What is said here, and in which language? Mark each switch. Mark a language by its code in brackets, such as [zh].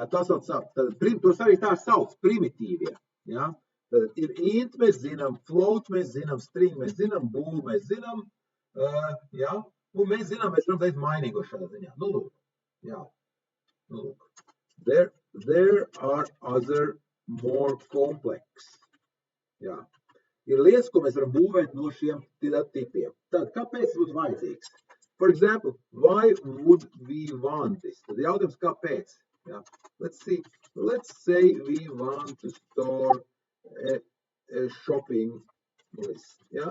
[lv] Tos arī tā sauc, primitīvie. Tad ir int, mēs zinām, float, mēs zinām, string, mēs zinām, bool, mēs zinām, un mēs zinām, mēs varam teikt mainīgo šādā ziņā. Lūk. [en] There are other more complex. [lv] Ir lietas, ko mēs varam būvēt no šiem tipiem. Tad, kāpēc būtu vajadzīgs? [en] For example, why would we want this? [lv] Tad jautājums, kāpēc? [en] Let's say we want to store a shopping list.